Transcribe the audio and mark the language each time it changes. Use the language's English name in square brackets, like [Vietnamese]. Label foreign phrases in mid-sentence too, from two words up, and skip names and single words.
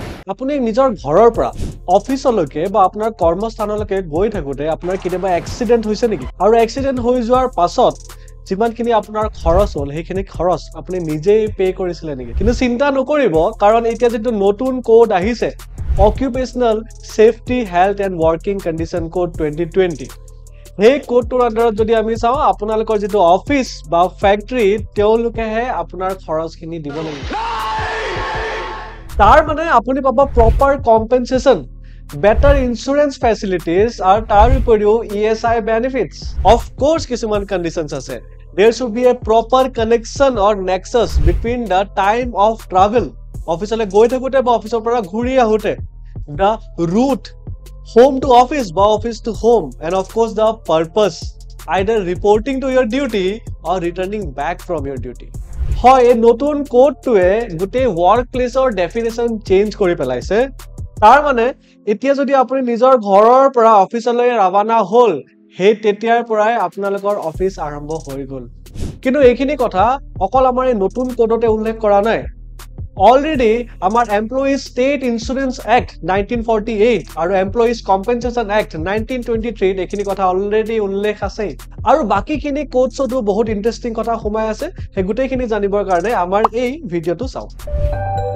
[Assamese] আপুনি নিজৰ ঘৰৰ পৰা অফিচলৈকে বা আপোনাৰ কৰ্মস্থানলৈকে গৈ থাকোতে আপোনাৰ কিবা এক্সিডেন্ট হৈছে নেকি আৰু এক্সিডেন্ট হৈ যোৱাৰ পাছত যিমানখিনি আপোনাৰ খৰচ হ'ল সেইখিনি খৰচ আপুনি নিজেই পে কৰিছিলে নেকি কিন্তু চিন্তা নকৰিব কাৰণ এতিয়া যেটো নতুন কোড আহিছে অকুপেশনাল সেফটি হেলথ এন্ড ওয়ার্কিং কন্ডিশন কোড 2020 এই কোডটোৰ আন্ডাৰত যদি আমি চাও আপোনালোকৰ যেটো অফিস বা ফ্যাক্টৰি তেওঁলোকেহে আপোনাৰ খৰচখিনি দিব লাগিব তাৰ মানে আপুনি পাবা [English] proper compensation better insurance facilities [Assamese] আৰু তাৰ উপৰিও [English] ESI benefits of course [Assamese] কিছুমান conditions আছে [English] there should be a proper connection or nexus between the time of travel [Assamese] office le goi থাকোঁতে বা [English] office [Assamese] ৰ পৰা ঘূৰি আহোঁতে [English] the route home to office ba office to home and of course the purpose either reporting to your duty or returning back from your duty [Assamese] hoy a notun code to e gute workplace or definition change kori pelaise তাৰ মানে এতিয়া যদি আপুনি নিজৰ ঘৰৰ পৰা অফিচলৈ ৰাৱানা হল হে তেতিয়াৰ পৰাই আপোনালোকৰ অফিস আৰম্ভ হৈ গল কিন্তু এইখিনি কথা অকল আমাৰ এই নতুন কোডতে উল্লেখ কৰা নাই অলৰেডি আমাৰ এমপ্লয়িজ ষ্টেট ইন্সুৰেন্স এক্ট 1948 আৰু এমপ্লয়িজ কম্পেনসেশন এক্ট 1923 এইখিনি কথা অলৰেডি উল্লেখ আছে আৰু বাকিখিনি কোডছতো বহুত ইন্টাৰেষ্টিং কথা সোমাই আছে হে গুটেইখিনি জানিবৰ কাৰণে আমাৰ এই ভিডিওটো চাওক